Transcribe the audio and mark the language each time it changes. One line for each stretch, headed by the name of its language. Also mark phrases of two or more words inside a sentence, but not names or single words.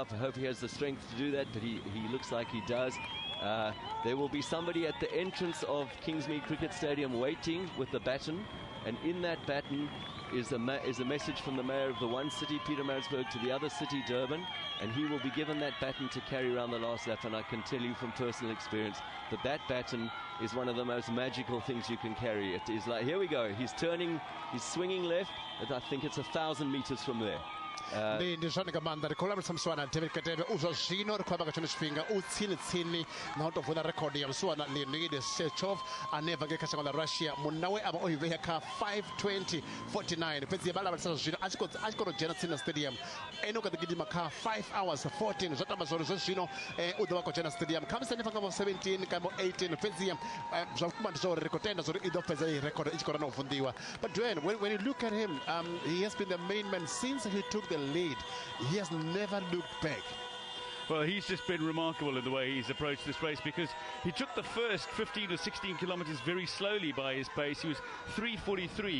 English: I hope he has the strength to do that, but he looks like he does. There will be somebody at the entrance of Kingsmead Cricket Stadium waiting with the baton, and in that baton is a message from the mayor of the one city, Pietermaritzburg, to the other city, Durban, and he will be given that baton to carry around the last lap. And I can tell you from personal experience that that baton is one of the most magical things you can carry. It is like, here we go, he's turning, he's swinging left, and I think it's 1,000 meters from there.
Venda: Ndi zwone nga maanḓa ri khou lavhelesa musiwana David Katebe uzwa zwino ri khou amba nga tshone tshifhinga u tsini na u tou vula rekodi ya musiwana Leonid Shechov ane bva ngei kha shango ḽa Russia. Munna we a vha o i vhea kha 5:20.49 fhedzi vha lavhelesa zwino a tshi khou tou dzhena tsini na stadium ene u kha ḓi gidima kha 5:14 zwo tamba zwori zwo zwino u ḓo vha khou dzhena stadium kha musi hanefha nga vho 17 kana 18 fhedzi zwa vhukuma ndi zwa uri ri khou tenda zwori i ḓo fhedza i rekodi i tshi khou rana u vunḓiwa.
English: But Dwayne, when you look at him, he has been the main man since he took the lead. He has never looked back. Well, he's just been remarkable in the way he's approached this race, because he took the first 15 or 16 kilometers very slowly by his pace. He was 3:43.